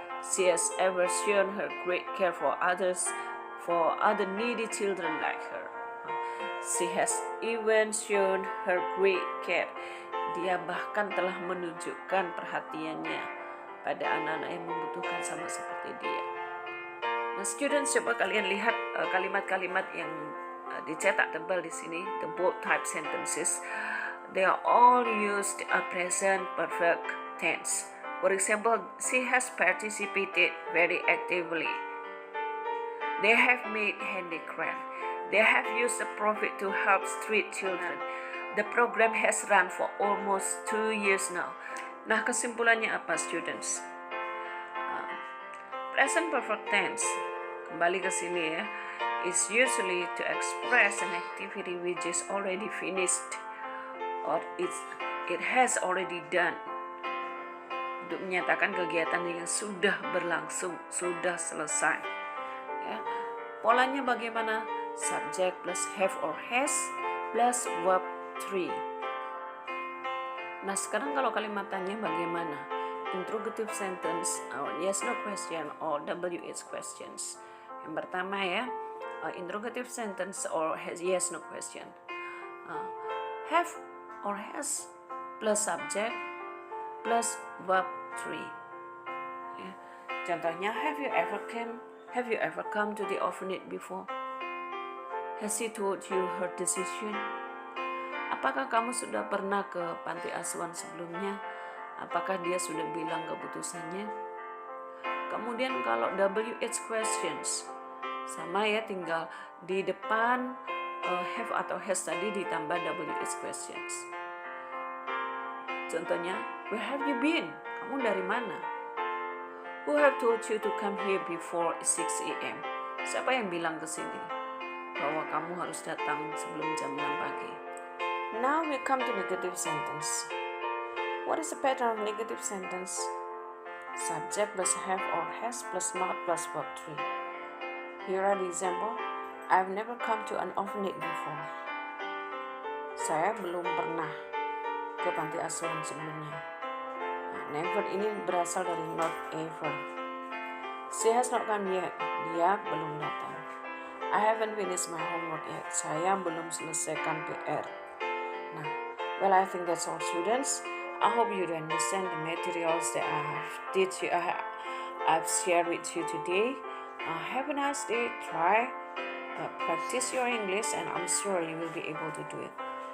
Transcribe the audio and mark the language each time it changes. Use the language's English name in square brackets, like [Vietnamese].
[English] She has ever shown her great care for others, for other needy children like her. She has even shown her great care. [Indonesian] Dia bahkan telah menunjukkan perhatiannya pada anak-anak yang membutuhkan sama seperti dia. Nah, students, coba kalian lihat kalimat-kalimat yang dicetak tebal di sini, [English] the bold type sentences. They are all used a present perfect tense. For example, she has participated very actively. They have made handicraft. They have used the profit to help street children. The program has run for almost 2 years now. [Indonesian] Nah, kesimpulannya apa, [English] students? Present perfect tense, [Indonesian] kembali ke sini ya, [English] is usually to express an activity which is already finished or it has already done. [Indonesian] Untuk menyatakan kegiatan yang sudah berlangsung, sudah selesai. Ya. Polanya bagaimana? [English] Subject plus have or has plus verb 3. [Indonesian] Nah, sekarang kalau kalimatannya bagaimana? [English] Interrogative sentence, or yes no question, or WH questions. [Indonesian] Yang pertama ya, [English] interrogative sentence or has yes no question. Have or has plus subject plus verb 3. Ya. Contohnya, have you ever come to the orphanage before? Has she told you her decision? [Indonesian] Apakah kamu sudah pernah ke panti asuhan sebelumnya? Apakah dia sudah bilang keputusannya? Kemudian kalau WH questions, sama ya, tinggal di depan have atau has tadi ditambah WH questions. [English] Contohnya, where have you been? [Indonesian] Kamu dari mana? [English] Who have told you to come here before 6 a.m.? [Indonesian] Siapa yang bilang ke sini bahwa kamu harus datang sebelum jam 6 pagi? [English] Now we come to negative sentence. What is the pattern of negative sentence? Subject plus have or has plus not plus verb 3. Here are the example. I've never come to an orphanage before. [Indonesian] Saya belum pernah ke panti asuhan sebelumnya. Never ini berasal dari not ever. [English] She has not come yet. [Indonesian] Dia belum datang. [English] I haven't finished my homework yet. [Indonesian] Saya belum selesaikan PR. [English] Nah, well, I think that's all, students. I hope you understand the materials that I've shared with you today. Have a nice day. Try, practice your English, and I'm sure you will be able to do it.